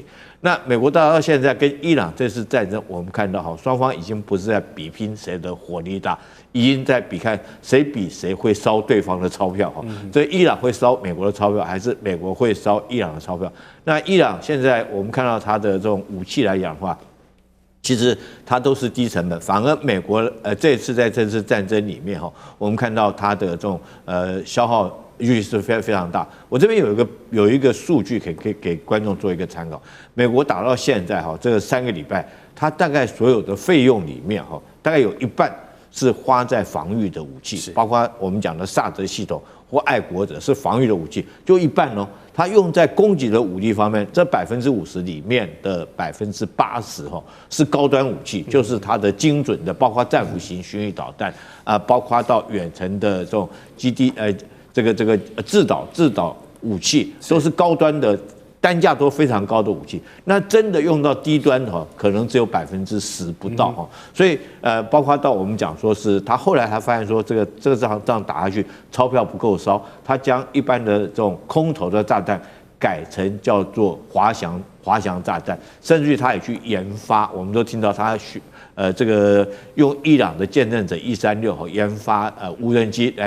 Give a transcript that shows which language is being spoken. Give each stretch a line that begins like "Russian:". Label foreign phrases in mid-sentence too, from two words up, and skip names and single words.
Chinese: 那美國到現在跟伊朗這次戰爭，我們看到雙方已經不是在比拼誰的火力大，已經在比看誰比誰會燒對方的鈔票所以伊朗會燒美國的鈔票，還是美國會燒伊朗的鈔票？那伊朗現在我們看到它的這種武器來講的話， 其實它都是低成本，反而美國這次在這次戰爭裡面哈，我們看到它的這種消耗率是非常大。我這邊有一個數據可以給觀眾做一個參考。美國打到現在哈，這個3個禮拜，它大概所有的費用裡面哈，大概有一半是花在防禦的武器，包括我們講的薩德系統或愛國者是防禦的武器，就一半哦。它用在攻擊的武力方面，這50%裡面的80%哈是高端武器，就是它的精準的，包括戰斧型巡弋導彈包括到遠程的這種基地這個制導武器，都是高端的。單價都非常高的武器，那真的用到低端哈，可能只有10%不到哈。所以包括到我們講說是他後來他發現說這個仗打下去，鈔票不夠燒，他將一般的這種空投的炸彈改成叫做滑翔炸彈，甚至於他也去研發，我們都聽到他這個用伊朗的見證者136研發無人機來